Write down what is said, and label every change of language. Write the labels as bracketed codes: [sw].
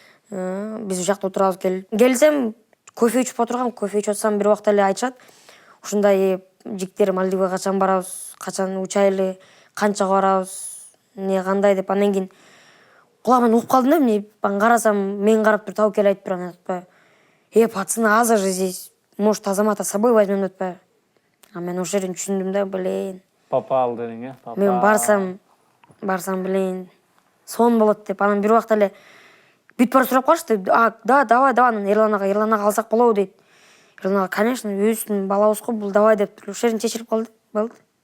[ky] Биз ушакта отурабыз келсем, кофе ичип отургам, кофе ичип атсам бир убакта эле айтышат. Ушундай жигиттер Мальдивага качан барабыз, качан учайлы, канчага барабыз, эмне кандай деп. Андан кийин кулагыман угуп калдым да, эмне карасам, мен карап туруп Табакел айтып турган атпайбы. [ru] Пацаны, азыр же здесь, может, Азамата с собой возьмем атпайбы. [ky] Мен ошол жерден түшүндүм да, блин. Папа ал дедиң, папа. Мен барсам, блин, сон болот деп. Анан бир убакта эле бүт бар сурап калышты. [ru] Да, давай, [ky] анан Эрлан ага алсак болобу дейт. Эрлан ага, конечно, өзүбүздүн балабыз го, бул давай деп ошол жерден чечилип калды. Болду.